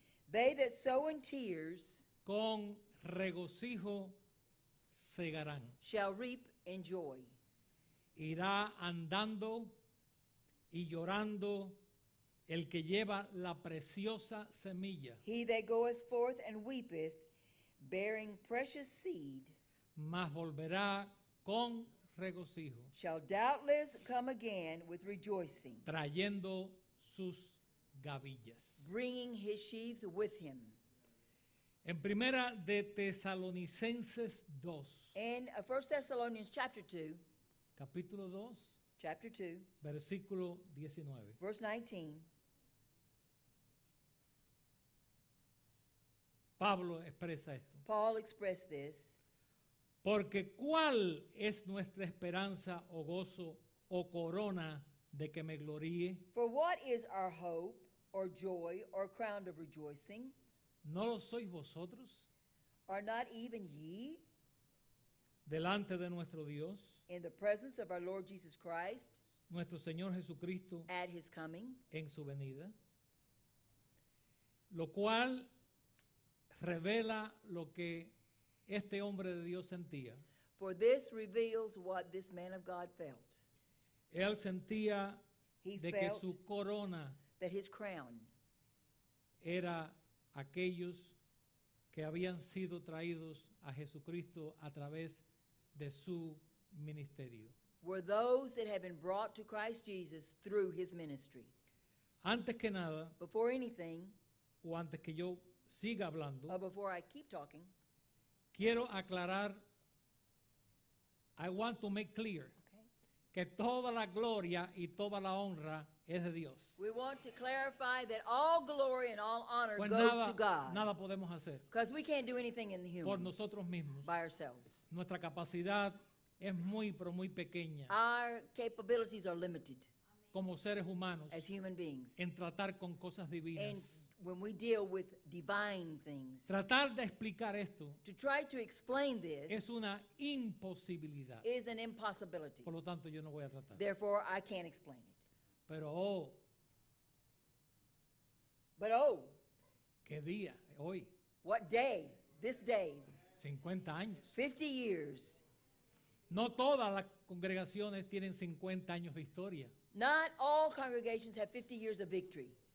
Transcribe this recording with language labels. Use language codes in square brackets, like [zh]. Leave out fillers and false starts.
[en] they that sow in tears [es] con regocijo segarán. [en] shall reap in joy. [es] Irá andando y llorando el que lleva la preciosa semilla, [en] He that goeth forth and weepeth, bearing precious seed, [es] mas volverá con regocijo, [en] shall doubtless come again with rejoicing, [es] trayendo sus gavillas. [en] bringing his sheaves with him. [es] En primera de Tesalonicenses 2, [en] In 1 Thessalonians chapter 2, [es] capítulo 2, [en] chapter 2, [es] versículo 19. [en] verse 19, [es] Pablo expresa esto. [en] Paul expressed this. [es] Porque ¿cuál es nuestra esperanza o gozo o corona de que me gloríe? [en] For what is our hope or joy or crown of rejoicing? [es] ¿No lo sois vosotros? [en] Are not even ye [es] delante de nuestro Dios, [en] in the presence of our Lord Jesus Christ [es] nuestro Señor Jesucristo, [en] at his coming? [es] en su venida? Lo cual revela lo que este hombre de Dios sentía. [en] For this reveals what this man of God felt. [es] Él sentía [en] He [es] de que [en] felt [es] su corona [en] that his crown [es] era aquellos que habían sido traídos a Jesucristo a través de su ministerio. [en] were those that had been brought to Christ Jesus through his ministry. [es] Antes que nada, [en] Before anything, [es] o antes que yo siga hablando, [en] or before I keep talking, [es] quiero aclarar, [en] I want to make clear okay, [es] que toda la gloria y toda la honra es de Dios. [en] we want to clarify that all glory and all honor [es] Pues [en] goes to God. [es] nada podemos hacer [en] Because we can't do anything in the [es] por [en] human [es] nosotros mismos. [en] by ourselves. [es] Nuestra capacidad es muy, pero muy pequeña [en] Our capabilities are limited [es] como seres humanos [en] as human beings. [es] en tratar con cosas divinas. [en] And when we deal with divine things, [es] Tratar de explicar esto [en] to try to explain this [es] es una imposibilidad. [en] is an impossibility. [es] Por lo tanto, yo no voy a tratar. [en] Therefore, I can't explain it. [es] Pero, [en] But oh, [es] qué día, hoy, [en] what day, this day, [es] 50 años. [en] 50 years. [es] No todas las congregaciones tienen 50 años de historia. [en] Not all congregations have 50 years of victory.